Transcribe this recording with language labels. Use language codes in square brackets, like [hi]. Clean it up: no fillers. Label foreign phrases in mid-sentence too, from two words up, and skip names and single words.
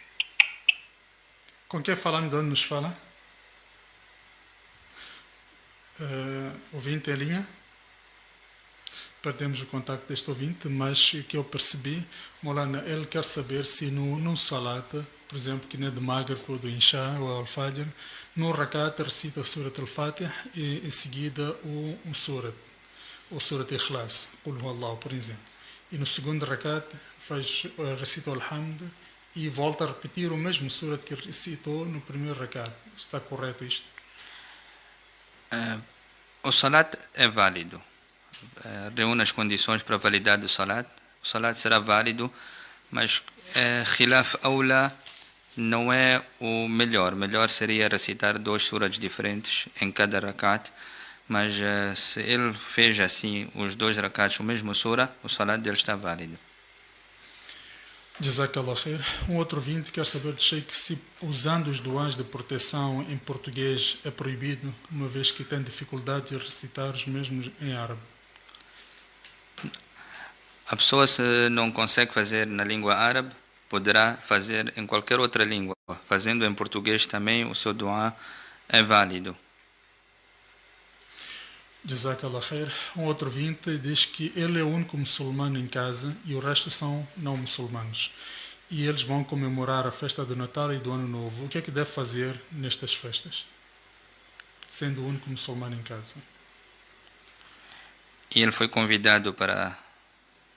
[pt] Com quem falando, de onde nos fala? Ouvinte em linha? Perdemos o contacto deste ouvinte, mas o que eu percebi, Maulana, ele quer saber se num salat, por exemplo, que nem de Maghrib ou do Isha ou Al-Fajr, no rakat recita o Surat Al-Fatih e em seguida o Surat Ikhlas, [ar] قل هو الله, [pt] por exemplo. E no segundo rakat recita o Alhamd e volta a repetir o mesmo Surat que recitou no primeiro rakat. Está correto isto? O salat é válido. Reúne as condições para a validade do salat. O salat será válido, mas [ar] خلاف الأولى [pt] não é o melhor. Melhor seria recitar 2 surats diferentes em cada rakat, mas se ele fez assim os 2 rakats o mesmo sura, o salat dele está válido. [ar] جزاك الله خير. [pt] Um outro ouvinte quer saber do Sheikh se usando os duas de proteção em português é proibido, uma vez que tem dificuldade de recitar os mesmos em árabe. A pessoa, se não consegue fazer na língua árabe, poderá fazer em qualquer outra língua. Fazendo em português também, o seu dua é válido. [ar] جزاك الله خير. [pt] Um outro ouvinte diz que ele é o único muçulmano em casa e o resto são não muçulmanos. E eles vão comemorar a festa do Natal e do Ano Novo. O que é que deve fazer nestas festas, sendo o único muçulmano em casa? E ele foi convidado para